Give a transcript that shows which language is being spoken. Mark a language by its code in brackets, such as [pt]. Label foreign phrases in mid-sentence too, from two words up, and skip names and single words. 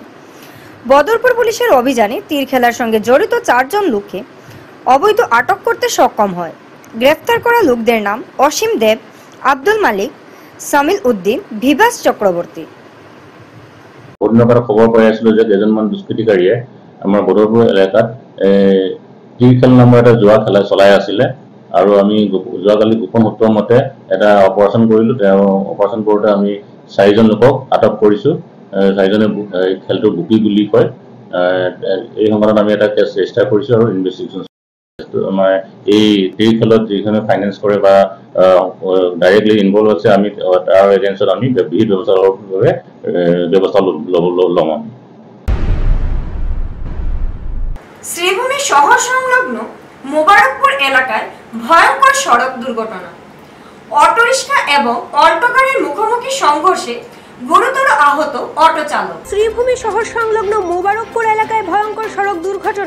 [bn] বদরপুর পুলিশের অভিযানে তীর খেলার সঙ্গে জড়িত 4 জন লোককে অবৈধ আটক করতে সক্ষম হয়। গ্রেফতার করা লোকদের নাম অসীম দেব, আব্দুল মালিক, সামিল উদ্দিন, ভিভাস চক্রবর্তী। [as] অন্যকার খবর পাই আসলো যে কেইজনমান দুষ্কৃতিকাৰীয়ে আমাৰ বদৰপুৰ এলেকাত তীৰ খেল নামৰ এটা জুৱা খেলা চলাই আছিলে আৰু আমি যোৱাকালি গোপন সূত্ৰৰ মতে এটা অপাৰেশ্যন কৰিলো। তেওঁ অপাৰেশ্যন কৰোঁতে আমি 4 জন লোকক আটক কৰিছো। 4 জনে খেলটো বুকি বুলি কয়। এই সময়ত আমি এটা [en] case register [as] কৰিছো আৰু ইনভেষ্টিগেশ্যন আমাৰ এই তীৰ খেলত যিখনে ফাইনেন্স কৰে বা [en] directly involve [as] আছে, আমি তাৰ এগেইনষ্টত আমি বিহিত ব্যৱস্থা ল'ম। [bn] শ্রীভূমি শহর সংলগ্ন মোবারকপুর এলাকায় ভয়ঙ্কর সড়ক দুর্ঘটনা। অটোরিক্সা এবং অল্টো গাড়ির মুখোমুখি সংঘর্ষে গুরুতর আহত অটো চালক। শ্রীভূমি শহর সংলগ্ন মোবারকপুর এলাকায় ভয়ঙ্কর সড়ক দুর্ঘটনা।